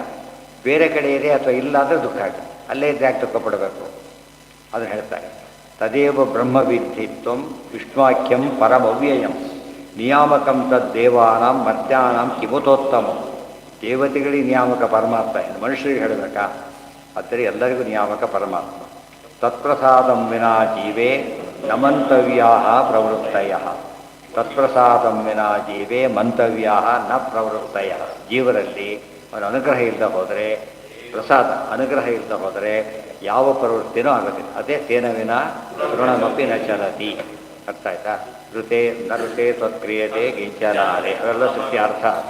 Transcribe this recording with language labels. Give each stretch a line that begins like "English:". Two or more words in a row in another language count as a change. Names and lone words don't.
Kannada: ಬೇರೆ ಕಡೆ ಇದೆ ಅಥವಾ ಇಲ್ಲ ಅಂದರೆ ದುಃಖ ಆಗುತ್ತೆ. ಅಲ್ಲೇ ಇದ್ದರೆ ಯಾಕೆ ದುಃಖ ಪಡಬೇಕು ಅದನ್ನು ಹೇಳ್ತಾರೆ.
Sanskrit: ತದೇವ ಬ್ರಹ್ಮವಿದ್ಧಿತ್ವ ವಿಷ್ಣುವಾಕ್ಯಂ ಪರಮವ್ಯಯಂ ನಿಯಾಮಕಂ ತದ್ದೇವಾನಾಂ ಮರ್ತ್ಯಾನಾಂ ಕಿಮುತೋತ್ತಮ.
Kannada: ದೇವತೆಗಳಿಗೆ ನಿಯಾಮಕ ಪರಮಾತ್ಮ, ಇನ್ನು ಮನುಷ್ಯರಿಗೆ ಹೇಳಬೇಕಾ? ಆದರೆ ಎಲ್ಲರಿಗೂ ನಿಯಾಮಕ ಪರಮಾತ್ಮ.
Sanskrit: ತತ್ಪ್ರಸಾದಂ ವಿನಾ ಜೀವೇ ನ ಮಂತವ್ಯಾ ಪ್ರವೃತ್ತಯ. ತತ್ಪ್ರಸಾದಂ ವಿನಾ ಜೀವೇ ಮಂತವ್ಯಾ ನ ಪ್ರವೃತ್ತಯ.
Kannada: ಜೀವರಲ್ಲಿ ಅವನ ಅನುಗ್ರಹ ಇಲ್ಲದೆ ಹೋದರೆ, ಪ್ರಸಾದ ಅನುಗ್ರಹ ಇಲ್ಲದೆ ಹೋದರೆ ಯಾವ ಪ್ರವೃತ್ತಿನೂ ಆಗೋದಿಲ್ಲ.
Sanskrit: ಅದೇ ತೇನ ವಿನ ಋಣಮಪಿ ನ ಚಲತಿ.
Kannada: ಅರ್ಥ ಆಯ್ತಾ?
Sanskrit: ಋತೆ ನೃತೆ ತ್ವತ್ಕ್ರಿಯತೆ ಗಿಂಚನಾರೆ,
Kannada: ಅವೆಲ್ಲ ಸತ್ಯ ಅರ್ಥ.